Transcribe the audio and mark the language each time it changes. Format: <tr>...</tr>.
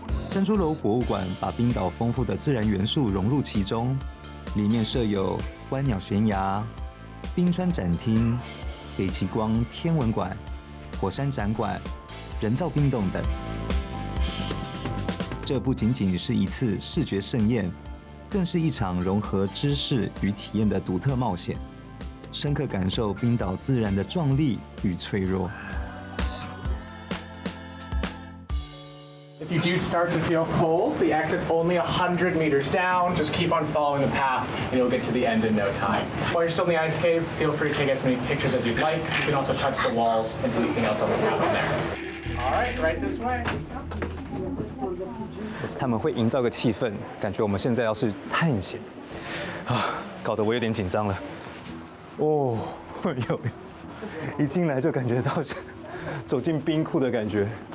<zh>珍珠楼博物馆把冰岛丰富的自然元素融入其中，里面设有观鸟悬崖、冰川展厅、北极光天文馆、火山展馆、人造冰洞等。这不仅仅是一次视觉盛宴，更是一场融合知识与体验的独特冒险，深刻感受冰岛自然的壮丽与脆弱。</zh> <en>If you do start to feel cold, the exit's only 100 meters down. Just keep on following the path and you'll get to the end in no time. While you're still in the ice cave, feel free to take as many pictures as you'd like. You can also touch the walls and anything else on the cabin there. All right, right this way.</en> <zh>他们会营造个气氛，感觉我们现在要是探险啊，搞得我有点紧张了。哦，一进来就感觉到走进冰库的感觉。</zh>